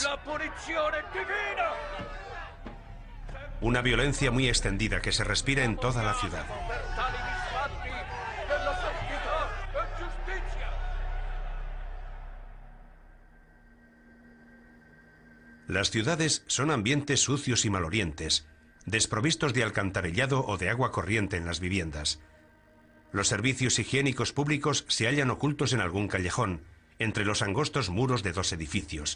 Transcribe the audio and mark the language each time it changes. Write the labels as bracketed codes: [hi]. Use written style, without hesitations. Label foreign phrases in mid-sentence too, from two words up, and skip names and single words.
[it] La punizione divina. [es] Una violencia muy extendida que se respira en toda la ciudad. [it] Per tali misfatti della santità e giustizia. [es] Las ciudades son ambientes sucios y malolientes, desprovistos de alcantarillado o de agua corriente en las viviendas. Los servicios higiénicos públicos se hallan ocultos en algún callejón, entre los angostos muros de dos edificios.